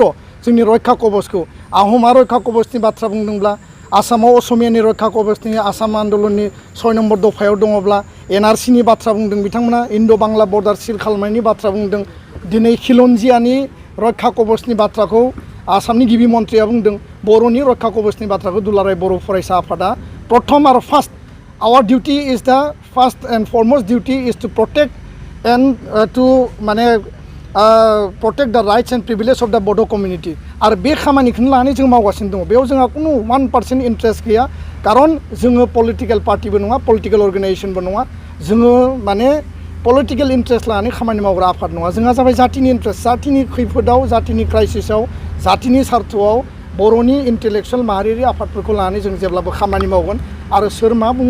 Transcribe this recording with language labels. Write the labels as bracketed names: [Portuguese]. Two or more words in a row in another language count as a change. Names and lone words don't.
[Bodo] जोंनि रैखा कबचखौ आहमा रैखा कबचनि बाथ्रा बुंदोंब्ला आसामाव असमियानि रैखा कबचनि आसाम आन्दलननि 6 नम्बर दफायाव दङब्ला एनआरसिनि बाथ्रा बुंदों बिथांमोना इन्ड' बांला बर्डार सिल खालामनायनि बाथ्रा बुंदों दिनै खिलन्जियानि रैखा कबचनि बाथ्राखौ आसामनि गिबि मन्थ्रिया बुंदों बर'नि रैखा कबचनि बाथ्राखौ दुलाराय बर' फरायसा आफादा प्रथम आरो [English] first our duty is the first and foremost duty is to protect and to [Bodo] माने [English] protect the rights and privileges of the Bodo community [Bodo] आरो बे खामानिखौनो लानानै जों मावगासिनो दङ बेयाव जोंहा कुनु 1% इन्ट्रेस्ट गैया खारन जोङो पलिटिकेल पार्टिबो नङा पलिटिकेल अर्गेनाइजेशनबो नङा जोङो माने [English] political interest [Bodo] लानानै खामानि मावग्रा आफाद नङा जोंहा जाबाय जातिनि इन्ट्रेस्ट जातिनि खैफोदाव जातिनि क्राइसिसआव जातिनि सार्थआव बर'नि इन्टेलेक्सुवेल माहारियारि आफादफोरखौ लानानै जों जेब्लाबो खामानि मावगोन आरो सोर मा बुङो